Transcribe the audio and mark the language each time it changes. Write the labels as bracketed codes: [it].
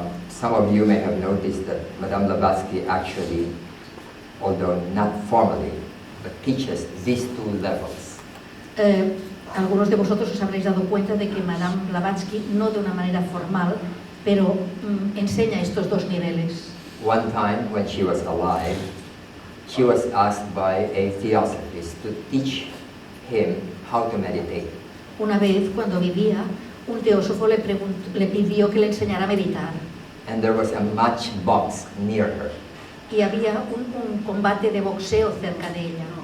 [en] Some of you may have noticed that Madame Blavatsky actually, although not formally, but teaches these two levels. [es] Algunos de vosotros os habréis dado cuenta de que Madame Blavatsky, no de una manera formal, pero enseña estos dos niveles. [en] One time when she was alive, she was asked by a theosophist to teach him how to meditate. [es] Una vez, cuando vivía, un teósofo le pidió que le enseñara a meditar. [en] And there was a matchbox near her. [es] Y había un combate de boxeo cerca de ella.